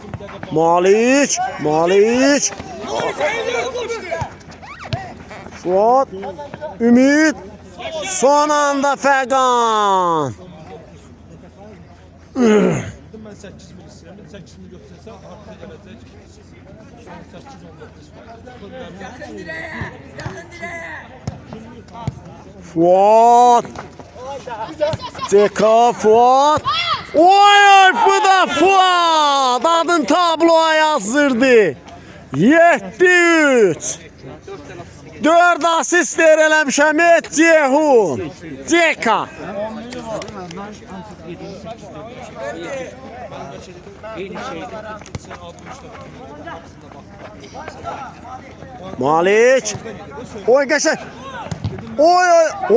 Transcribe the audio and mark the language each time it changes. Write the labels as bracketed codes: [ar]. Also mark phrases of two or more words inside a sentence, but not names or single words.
[az] Malik. Fuat. Ümit. Son anda Fəqan. Mən 8 mil istəyirəm, 8 mil götürsəsə, artıq gələcək. Son 819. Fuat. Ceka Fuat. Oy bu da Fuat. Adın tabloya yazdırdı. 7-3. 4 asist eləmişəm Ceyhun. Ceka. Malik. Oy qəşəng. Oy.